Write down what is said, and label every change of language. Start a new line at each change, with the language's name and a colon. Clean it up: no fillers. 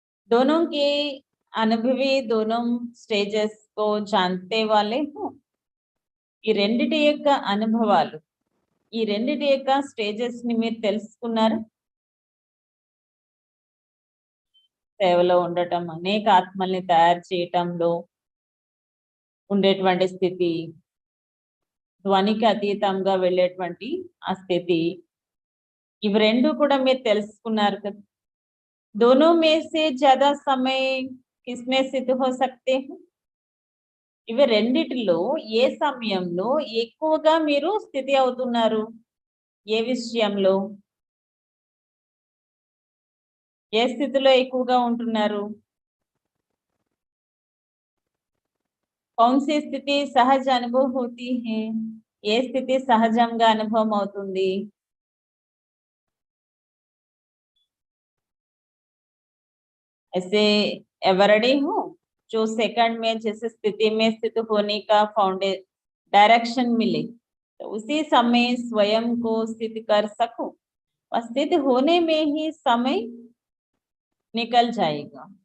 Hindi: दोनों के अनुभवी दोनों स्टेजेस को जानते वाले हो।
Telugu: ఈ రెండిటి యొక్క అనుభవాలు, ఈ రెండిటి యొక్క స్టేజెస్ ని మీరు తెలుసుకున్నారు. సేవలో ఉండటం, అనేక ఆత్మల్ని తయారు చేయటంలో ఉండేటువంటి స్థితి, ధ్వనికి అతీతంగా వెళ్ళేటువంటి ఆ స్థితి, ఇవి రెండు కూడా మీరు తెలుసుకున్నారు కదా.
Hindi: दोनों में से ज्यादा समय किसमें सिद्ध हो सकते हैं?
Telugu: ఇవి రెండిటిలో ఏ సమయంలో ఎక్కువగా మీరు స్థితి అవుతున్నారు? ఏ విషయంలో, ఏ స్థితిలో ఎక్కువగా ఉంటున్నారు?
Hindi: कौन सी स्थिति सहज अनुभव होती है?
Telugu: ఏ స్థితి సహజంగా అనుభవం అవుతుంది?
Hindi: ऐसे एवरडे हूँ जो सेकंड में जिस स्थिति में स्थित होने का डायरेक्शन मिले तो उसी समय स्वयं को स्थित कर सकूं, और स्थित होने में ही समय निकल जाएगा.